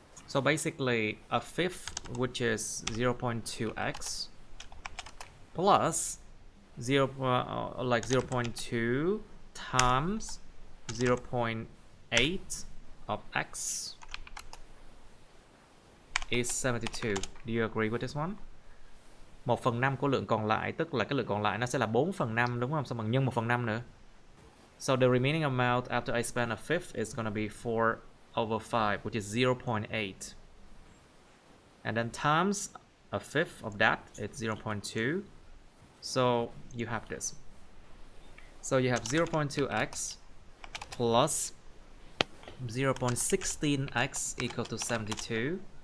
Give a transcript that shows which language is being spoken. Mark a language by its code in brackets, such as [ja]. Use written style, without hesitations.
[en] So basically a fifth, which is 0.2x plus 0.2 times 0.8 of x is 72. Do you agree with this one? [vi] 1/5 của lượng còn lại, tức là cái lượng còn lại nó sẽ là 4/5 đúng không? Xong bằng nhân 1/5 nữa. [en] So the remaining amount after I spend a fifth is gonna be 4/5, which is 0.8. And then times a fifth of that, it's 0.2. So you have this. So you have 0.2x plus 0.16x equal to 72.